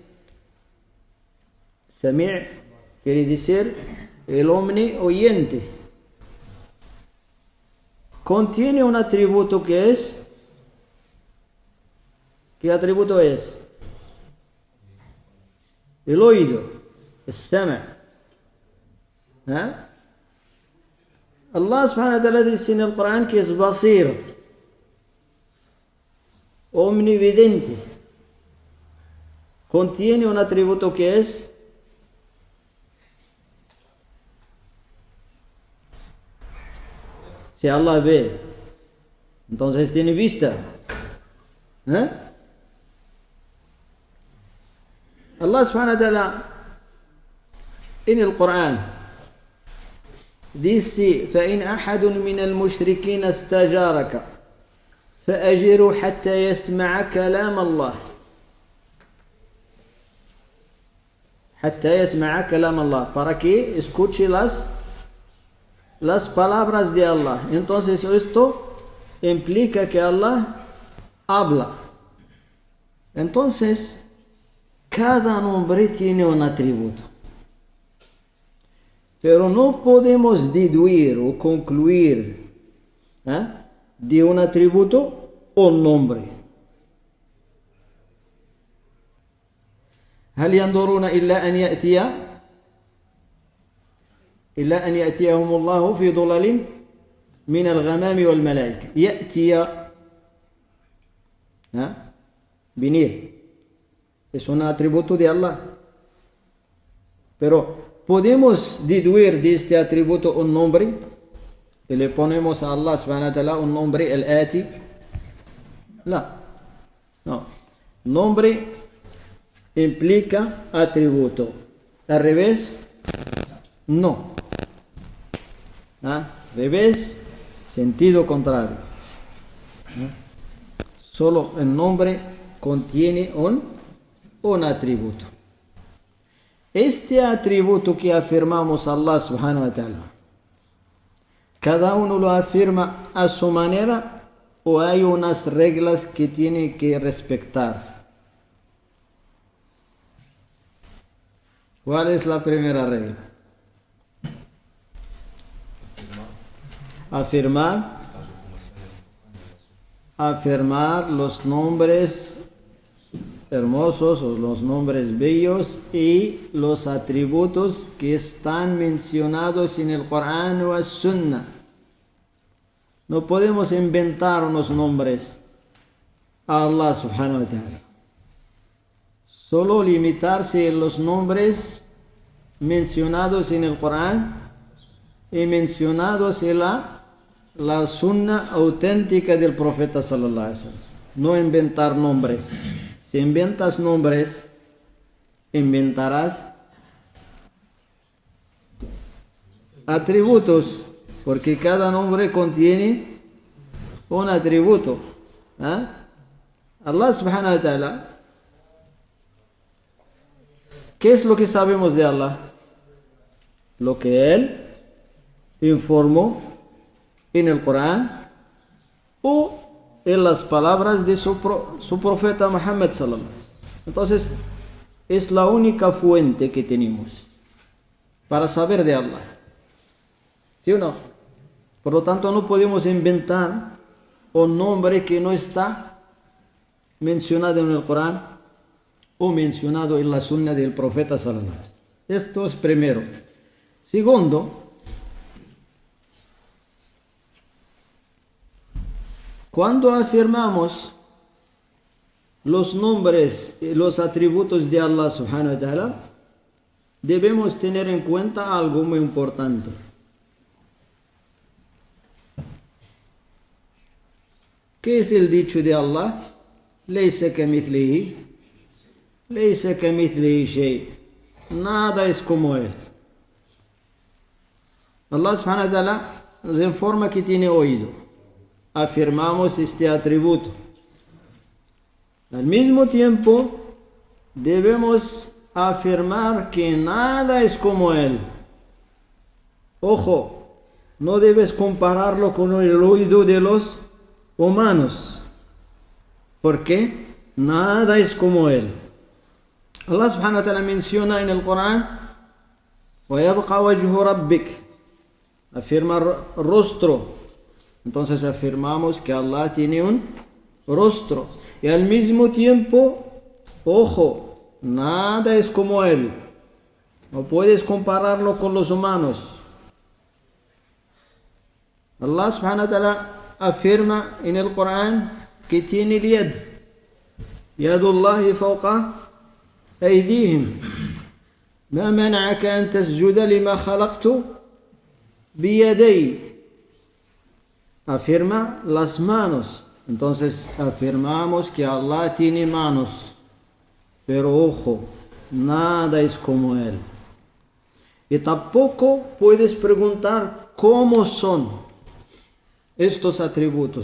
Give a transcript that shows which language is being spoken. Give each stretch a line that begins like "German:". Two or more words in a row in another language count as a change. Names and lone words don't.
Spanish: Sami' quiere decir el omni-oyente. Contiene un atributo que es... ¿Qué atributo es? El oído, el Sama'.
Arabic: الله سبحانه وتعالى
Spanish: dice en el Corán que es Basir. omnividente, contiene un atributo que es si Allah ve, entonces tiene vista.
Arabic: الله سبحانه وتعالى
Spanish: en el Corán dice:
Arabic: فإن أحد من المشركين استجارك فأجره حتى يسمع كلام الله. حتى يسمع كلام الله,
Spanish: para que escuche las palabras de Allah. Entonces esto implica que Allah habla. Entonces cada nombre tiene un atributo, pero no podemos deduir o concluir de un atributo un nombre.
Arabic: هل ينظرون إلا أن يأتيهم الله في ظلل من الغمام والملائكة.
Spanish: يأتي venir es un atributo de Allah, pero podemos deduir de este atributo un nombre y le ponemos a
Arabic: الله سبحانه وتعالى
Spanish: un nombre, el Ati. No, nombre implica atributo, al revés no. Revés, sentido contrario. Solo el nombre contiene un atributo. Este atributo que afirmamos a
Arabic: الله سبحانه وتعالى,
Spanish: cada uno lo afirma a su manera o hay unas reglas que tiene que respetar. ¿Cuál es la primera regla? Afirmar los nombres hermosos o los nombres bellos y los atributos que están mencionados en el Corán o la Sunna. No podemos inventar unos nombres a
Arabic: الله سبحانه وتعالى.
Spanish: Solo limitarse en los nombres mencionados en el Corán y mencionados en la sunna auténtica del profeta
Arabic: صلى الله عليه وسلم.
Spanish: No inventar nombres. Si inventas nombres, inventarás atributos, porque cada nombre contiene un atributo.
Arabic: الله سبحانه وتعالى,
Spanish: ¿qué es lo que sabemos de Allah? Lo que Él informó en el Corán o en las palabras de su profeta Muhammad
Arabic: صلى الله عليه وسلم.
Spanish: Entonces es la única fuente que tenemos para saber de Allah, ¿sí o no? Por lo tanto no podemos inventar un nombre que no está mencionado en el Corán o mencionado en la sunna del profeta
Arabic: صلى الله عليه وسلم.
Spanish: Esto es primero. Segundo, cuando afirmamos los nombres y los atributos de
Arabic: الله سبحانه وتعالى,
Spanish: debemos tener en cuenta algo muy importante. ¿Qué es el dicho de Allah?
Arabic: ليس كمثله شيء.
Spanish: Nada es como Él.
Arabic: الله سبحانه وتعالى
Spanish: nos informa que tiene oído. Afirmamos este atributo. Al mismo tiempo, debemos afirmar que nada es como Él. Ojo, no debes compararlo con el oído de los humanos, porque nada es como Él.
Arabic: الله سبحانه وتعالى
Spanish: menciona en el Corán:
Arabic: وَيَبْقَى وَجْهُ رَبِّكَ,
Spanish: afirma rostro. Entonces afirmamos que Allah tiene un rostro. Y al mismo tiempo, ojo, nada es como Él. No puedes compararlo con los humanos.
Arabic: الله سبحانه وتعالى
Spanish: afirma en el Corán que tiene el yad,
Arabic: يد الله فوق أيديهم ما منعك أن تسجد لما خلقت بيدي.
Spanish: Afirma las manos. Entonces afirmamos que Allah tiene manos, pero ojo, nada es como Él. Y tampoco puedes preguntar cómo son estos atributos.